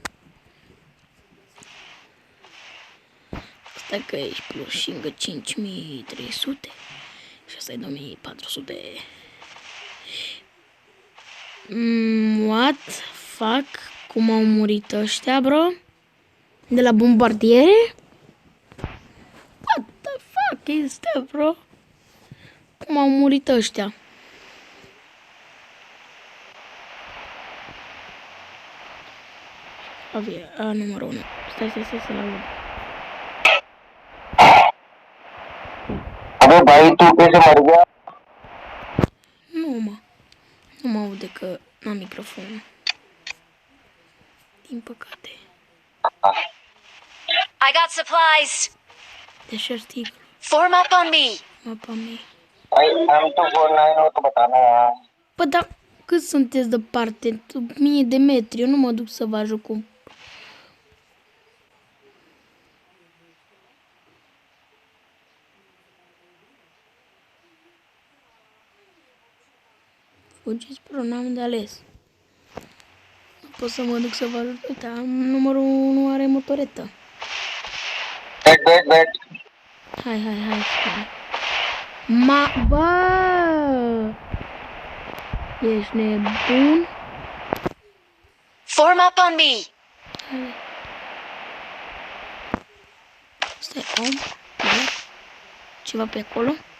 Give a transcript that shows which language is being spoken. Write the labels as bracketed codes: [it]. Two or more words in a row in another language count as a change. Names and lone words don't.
[ro] Stai că ești plus și încă 5300 și asta e 2400. [en] What fuck? [ro] Cum au murit ăștia, bro? De la bombardiere? [en] What the fuck is that, bro? [ro] Cum au murit ăștia? Numărul 1. Stai să-l aud. [hi] अबे भाई तू कैसे मर गया? [ro] Nu mă aude că n-am microfon. Din păcate. [en] I got supplies. [ro] Deci articol. [en] Form up on me. [ro] Mapa mea. [hi] भाई M249 हो तो बताना यार. [ro] Păi da, cât sunteți departe? 1000 de metri. Eu nu mă duc să vă ajut cu... Fugiți, bro, n-am de ales. Nu pot să mă duc să vă ajut. Uite, numărul 1 are motoretă. [en] Wait. [ro] Hai. Bă! Ești nebun? [en] Form up on me. [ro] Stai, om. Ceva pe acolo?